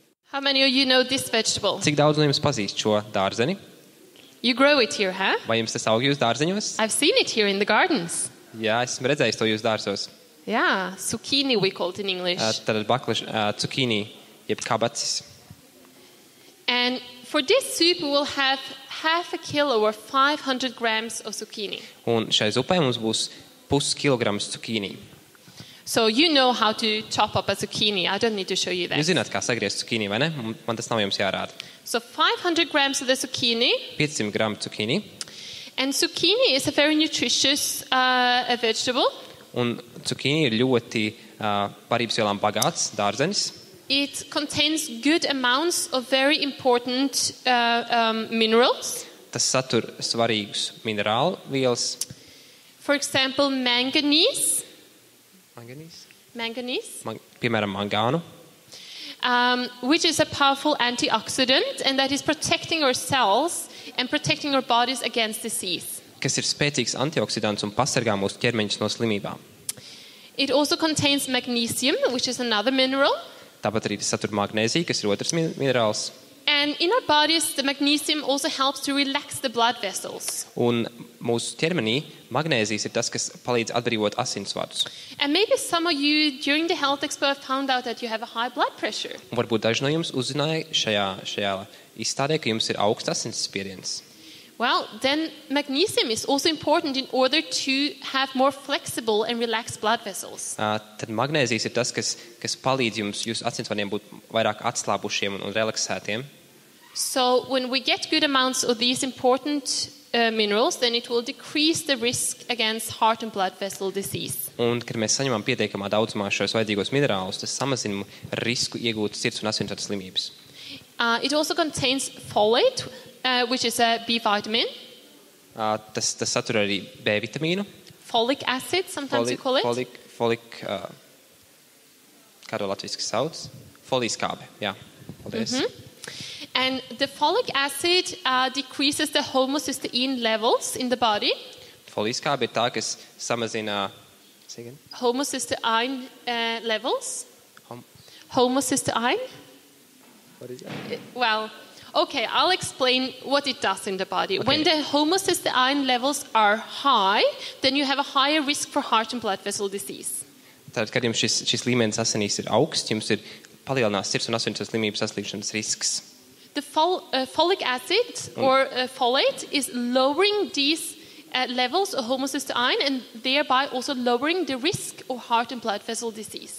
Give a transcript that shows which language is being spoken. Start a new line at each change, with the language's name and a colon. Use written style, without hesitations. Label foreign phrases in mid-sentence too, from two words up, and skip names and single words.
English: How many of you know this vegetable?
Latvian: Cik daudz no jums pazīst šo dārzeni?
English: You grow it here, huh?
Latvian: Vai jums tas aug jūsu dārzeņos?
English: I've seen it here in the gardens.
Latvian: Jā, esmu redzējis to jūsu dārzos.
English: Yeah, zucchini we call it in English.
Latvian: Tad cukīni, jeb kabacis.
English: And for this soup we will have half a kilo or 500 grams of zucchini.
Latvian: Un šai zupai mums būs puskilograms cukīni.
English: So you know how to chop up a zucchini. I don't need to show you that.
Latvian: Jūs zināt, kā sagriezt cukīni, vai ne? Man tas nav jums jārāda.
English: So 500 grams of the zucchini.
Latvian: 500 gramu cukīni.
English: And zucchini is a very nutritious vegetable.
Latvian: Un cukīni ir ļoti barībsvielām bagāts dārzenis.
English: It contains good amounts of very important minerals.
Latvian: Tas satur svarīgus minerālu vielas.
English: For example, manganese.
Latvian: Piemēram, mangānu.
English: Which is a powerful antioxidant and that is protecting our cells and protecting our bodies against disease.
Latvian: Kas ir spēcīgs antioksidants un pasargā mūsu ķermeņus no slimībām.
English: It also contains magnesium, which is another mineral.
Latvian: Tāpat arī tas satur magnēziju, kas ir otrs minerāls.
English: And in our bodies, the magnesium also helps to relax the blood vessels.
Latvian: Un mūsu ķermenī magnēzijas ir tas, kas palīdz atbrīvot asinsvadus.
English: And maybe some of you during the health expo have found out that you have a high blood pressure.
Latvian: Un varbūt daži no jums uzzināja šajā izstādē, ka jums ir augsts asinsspiediens.
English: Well, then magnesium is also important in order to have more flexible and relaxed blood vessels.
Latvian: Tad magnēzijas ir tas, kas palīdz jums jūsu asinsvadiem būt vairāk atslābušiem un relaksētiem.
English: So when we get good amounts of these important minerals, then it will decrease the risk against heart and blood vessel disease.
Latvian: Un, kad mēs saņemam pietiekamā daudzumā šos vajadzīgos minerālus, tas samazina risku iegūt sirds un asinsvadu slimības.
English: It also contains folate, which is a B vitamin.
Latvian: Tas satur arī B vitamīnu.
English: Folic acid, sometimes you call it. Folic,
Latvian: kā to latviski sauc? Foliskābe, jā. Paldies.
English: And the folic acid decreases the homocysteine levels in the body.
Latvian: Foliskābe ir tā, kas samazina...
English: Homocysteine levels. Homocysteine? What is that? Well, okay, I'll explain what it does in the body. Okay. When the homocysteine levels are high, then you have a higher risk for heart and blood vessel disease.
Latvian: Tātad, kad jums šis līmenis asinīs ir augsts, jums ir palielinās sirds un asinsvadu slimības saslimšanas risks.
English: The folic acid or folate is lowering these levels of homocysteine and thereby also lowering the risk of heart and blood vessel disease.